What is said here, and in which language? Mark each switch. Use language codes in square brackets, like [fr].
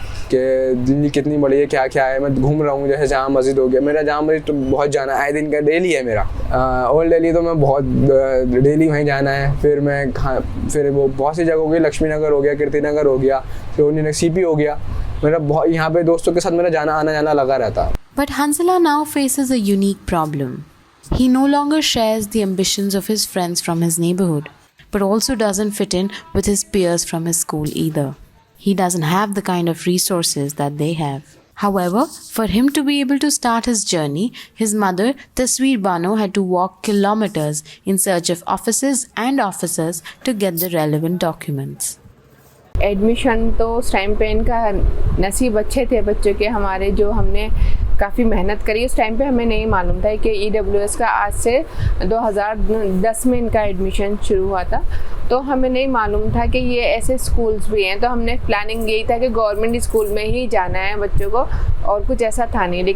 [hi] कि दिल्ली कितनी बड़ी है, क्या क्या है। मैं घूम रहा हूँ, जैसे जामा मस्जिद हो गया, मेरा जामा मस्जिद तो बहुत जाना आए दिन का डेली है मेरा। ओल्ड दिल्ली तो मैं बहुत डेली वहीं जाना है। फिर वो बहुत सी जगह हो गई, लक्ष्मी नगर हो गया, कीर्ति नगर हो गया, फिर CP हो गया। मेरा बहुत यहाँ पे दोस्तों के साथ मेरा आना जाना लगा रहता है। [en] But Hansala now faces a unique problem. He no longer shares the ambitions of his friends from his neighborhood, but also doesn't fit in with his peers from his school either. He doesn't have the kind of resources that they have. However, for him to be able to start his journey, his mother, Tasveer Bano, had to walk kilometers in search of offices and officers to get the relevant documents. [hi] Admission तो उस time पे इनका नसीब अच्छे थे बच्चों के हमारे, जो हमने काफ़ी मेहनत करी। उस टाइम पे हमें नहीं मालूम था कि EWS का आज से 2010 में इनका एडमिशन शुरू हुआ था, तो हमें नहीं मालूम था कि ये ऐसे स्कूल्स भी हैं। तो हमने प्लानिंग यही था कि गवर्नमेंट स्कूल में ही जाना है बच्चों को, और कुछ ऐसा था नहीं।